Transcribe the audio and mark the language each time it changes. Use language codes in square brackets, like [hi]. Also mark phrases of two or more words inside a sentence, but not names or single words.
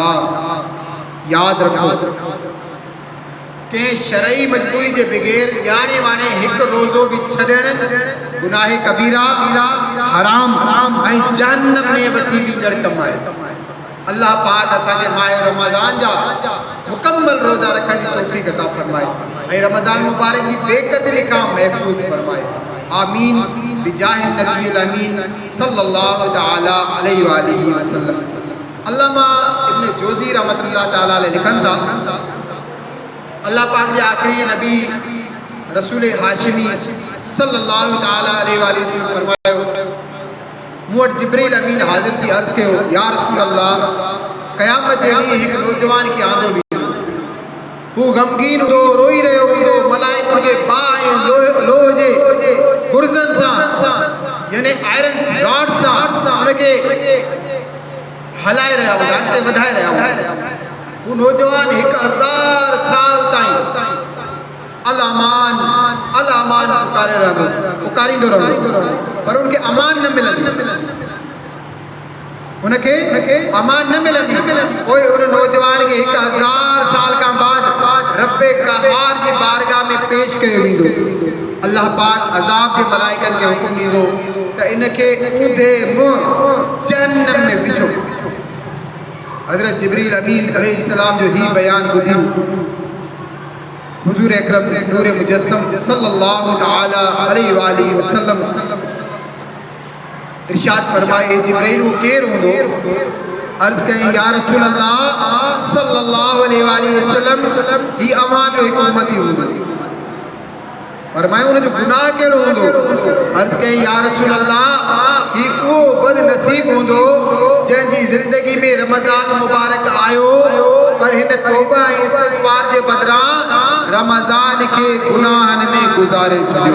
[sd] यादि रखो, कंहिं शरई मजबूरी जे बग़ैर ॼाणे वाणे हिकु रोज़ो बि छॾणु गुनाह कबीरा, हराम ऐं जहन्नम में वठी वेंदड़ कमु आहे। अल्लाह पाक असांखे माह रमज़ान जा मुकम्मल रोज़ा रखण जी तौफ़ीक़ अता फ़रमाए ऐं रमज़ान मुबारक जी बेक़दरी खां महफ़ूज़ फ़रमाए। [ar] آمين بجاه النبي الأمين صلى الله تعالى عليه وآله وسلم. [sd] अल्लामा इब्न जोज़ी [ar] رحمة الله تعالى عليه [sd] लिखनि था, अल्लाह पाक जे आख़िरी नबी रसूल हाशिमी सल्लल्लाहु [ar] تعالى عليه وسلم [sd] फरमायो, मूं वटि जिब्रील अमीन हाज़िर थी अर्ज़ कयो, [ar] يا رسول الله, [sd] क़यामत जे ॾींहुं हिकु नौजवान खे आंदो वेंदो, हू गमगीन हूंदो, रोई रहियो हूंदो, मलाइकुनि खे बाहि ऐं लोह जे गुर्ज़नि सां यानी [en] iron rod [sd] सां उनखे हलाए रहिया हूंदा, अॻिते वधाए रहिया हूंदा। हू नौजवान 1000 साल ताईं [ar] الأمان [sd] पुकारींदो रहंदो, पर उनखे अमान न मिलंदी, उनखे अमान न मिलंदी। पोइ उन नौजवान खे 1000 साल खां बाद रब्बे क़हार जी बारगाह में पेश कयो वेंदो। अल्लाह पाक अज़ाब जे मलाइकनि खे हुकुम ॾींदो त इनखे ऊंधे मुंहुं जहन्नम में विझो। हज़रत जिब्रील अमीन अलैहिस्सलाम जो ही बयान ॿुधी हुज़ूर अकरम नूर मुजस्सम [ar] صلى الله تعالى عليه وسلم [sd] इरशाद फरमाए, ए जिब्रील हू केरु हूंदो? अर्ज़ कई, [ar] يا رسول الله صلى الله عليه وسلم, [sd] ही अवां जो हिकु उम्मती हूंदो। फरमायो, उनजो गुनाह कहिड़ो हूंदो? अर्ज़ कई, [ar] يا رسول الله, [sd] ही उहो बदनसीब हूंदो जंहिंजी ज़िंदगी में रमज़ान मुबारक आयो पर हिन तौबा ऐं इस्तिग़फ़ार जे बदिरां रमज़ान खे गुनाहनि में गुज़ारे छॾियो।